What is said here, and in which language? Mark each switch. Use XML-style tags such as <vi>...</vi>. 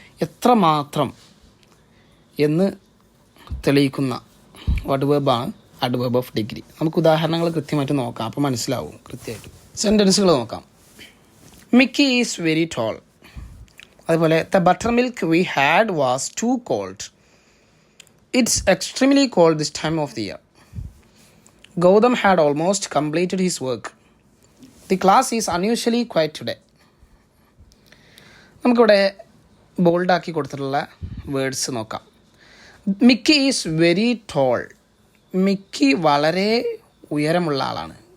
<ml>എത്രമാത്രം എന്ന് തെളിയിക്കുന്ന അഡ്വേർബാണ് അഡ്വേർബ് ഓഫ് ഡിഗ്രി. നമുക്ക് ഉദാഹരണങ്ങൾ കൃത്യമായിട്ട് നോക്കാം, അപ്പോൾ മനസ്സിലാവും കൃത്യമായിട്ട്. സെൻറ്റൻസുകൾ നോക്കാം.</ml> <en>Mickey is very tall. അതുപോലെ the butter milk we had was too cold. It's extremely cold this time of the year. Gautam had almost completed his work. The class is unusually quiet today.</en> <ml>നമുക്കിവിടെ ബോൾഡാക്കി കൊടുത്തിട്ടുള്ള words നോക്കാം. Mickey</ml> <en>Is very tall.</en> <ml>Mickey വളരെ ഉയരമുള്ള ആളാണ്.</ml>